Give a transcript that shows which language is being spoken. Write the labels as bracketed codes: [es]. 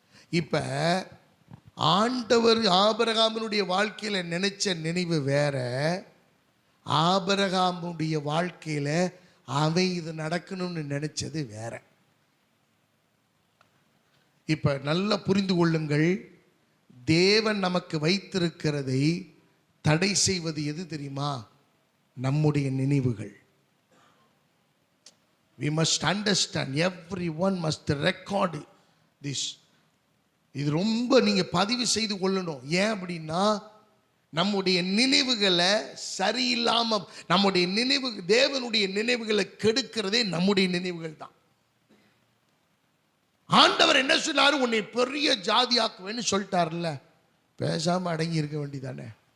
[ta] இப்ப ஆண்டவர் ஆபிரகாமினுடைய வாழ்க்கையில நினைச்ச நினைவு வேற, ஆபிரகாமுடைய வாழ்க்கையில அவன் இது நடக்கணும்னு நினைச்சது வேற. இப்ப நல்லா புரிந்து கொள்ளுங்கள், தேவன் நமக்கு வைத்திருக்கிறதை தடை செய்வது எது தெரியுமா, நம்முடைய நினைவுகள். [en] we must understand, everyone must record this. இது ரொம்ப நீங்க பதிவு செய்து கொள்ளணும். [ta] ஏன் அப்படின்னா, நம்முடைய நினைவுகளை சரியில்லாம, நம்முடைய நினைவு, தேவனுடைய நினைவுகளை கெடுக்கிறதே நம்முடைய நினைவுகள் தான். ஆண்டவர் என்ன சொன்னாரு, உன்னை பெரிய ஜாதியாக்குவேன்னு சொல்லிட்டார்ல, பேசாம அடங்கி இருக்க வேண்டியதானே.